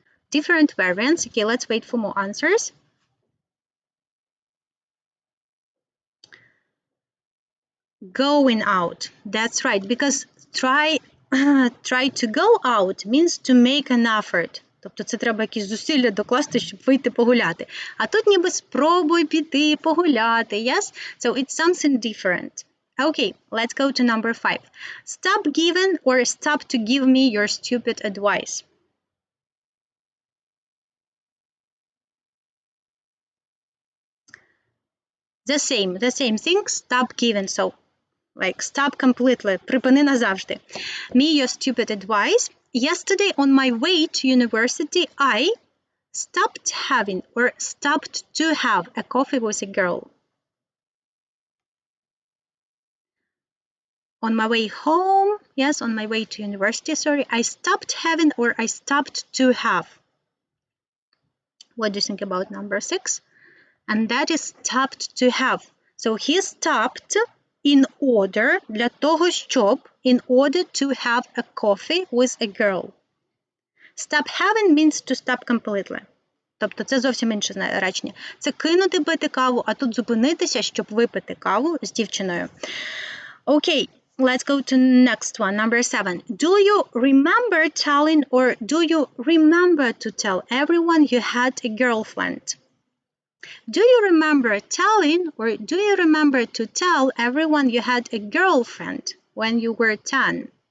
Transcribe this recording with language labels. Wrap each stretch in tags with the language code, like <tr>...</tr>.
<en>Different variants. Okay, let's wait for more answers. Going out. That's right, because try to go out means to make an effort.</en> <uk>Тобто це треба якісь зусилля докласти, щоб вийти погуляти. А тут ніби спробуй піти погуляти, yes?</uk> <en>So it's something different. Okay, let's go to number 5. Stop giving or stop to give me your stupid advice. The same thing, stop giving. So, stop completely,</en> <uk>припини назавжди.</uk> <en>Me your stupid advice. Yesterday on my way to university, I stopped having or stopped to have a coffee with a girl. on my way home, yes, on my way to university, sorry, I stopped having or I stopped to have. What do you think about number 6? And that is stopped to have. So he stopped in order,</en> <uk>для того, щоб,</uk> <en>in order to have a coffee with a girl. Stop having means to stop completely.</en> <uk>Тобто це зовсім інше речення. Це кинути пити каву, а тут зупинитися, щоб випити каву з дівчиною.</uk> <en>Okay, let's go to next one, number 7. Do you remember telling or do you remember to tell everyone you had a girlfriend? Do you remember telling or do you remember to tell everyone you had a girlfriend when you were 10?</en>